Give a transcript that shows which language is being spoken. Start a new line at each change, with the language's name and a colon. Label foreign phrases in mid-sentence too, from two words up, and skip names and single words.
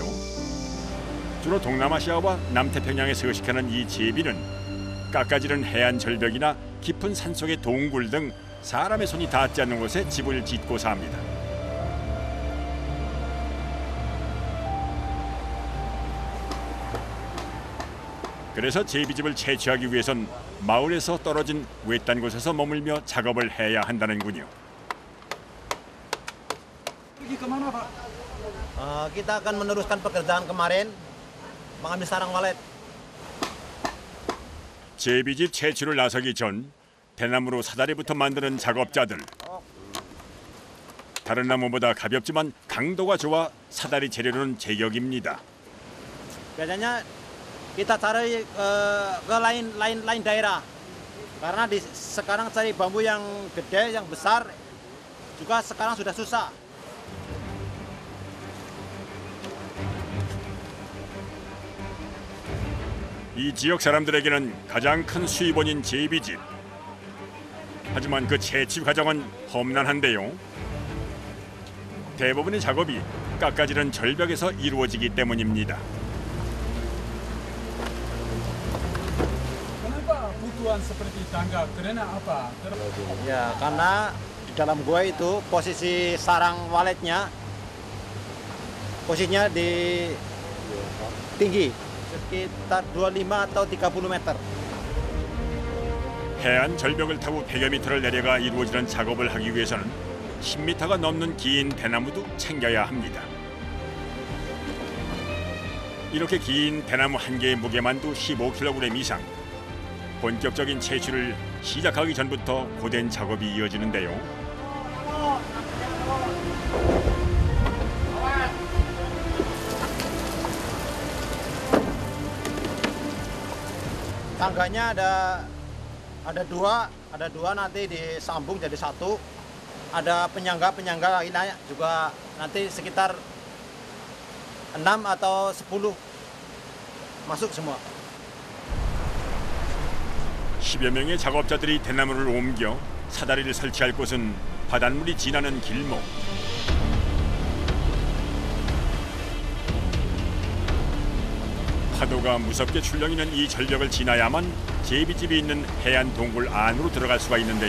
Korean: 주로 동남아시아와 남태평양에 서식하는 이 제비는 깎아지른 해안 절벽이나 깊은 산속의 동굴 등 사람의 손이 닿지 않는 곳에 집을 짓고 삽니다. 그래서 제비집을 채취하기 위해선 마을에서 떨어진 외딴 곳에서 머물며 작업을 해야 한다는군요.
Indonesian: Pergi kemana, Pak? Kita akan meneruskan pekerjaan kemarin, mengambil sarang walet.
Korean: 제비집 채취를 나서기 전 대나무로 사다리부터 만드는 작업자들. 다른 나무보다 가볍지만 강도가 좋아 사다리 재료는 제격입니다.
Indonesian: Biasanya kita cari ke lain daerah, karena sekarang cari bambu yang gede, yang besar, juga sekarang sudah susah.
Korean: 이 지역 사람들에게는 가장 큰 수입원인 제비집. 하지만 그 채취 과정은 험난한데요. 대부분의 작업이 깎아지른 절벽에서 이루어지기 때문입니다.
Indonesian: Kenapa butuhan seperti tangga? Karena apa? Ya, karena di dalam gua itu posisi sarang waletnya, posisinya di tinggi, sekitar 25 atau 30 meter.
Korean: 해안 절벽을 타고 100여 미터를 내려가 이루어지는 작업을 하기 위해서는 10미터가 넘는 긴 대나무도 챙겨야 합니다. 이렇게 긴 대나무 한 개의 무게만도 15kg 이상. 본격적인 채취를 시작하기 전부터 고된 작업이 이어지는데요.
Indonesian: Tangganya ada dua nanti disambung jadi satu. Ada penyangga lainnya juga nanti sekitar 6 atau 10 masuk semua.
Korean: 10여 명의 작업자들이 대나무를 옮겨 사다리를 설치할 곳은 바닷물이 지나는 길목. 파도가 무섭게 출렁이는 이 절벽을 지나야만 제비집이 있는 해안 동굴 안으로 들어갈 수가 있는데요.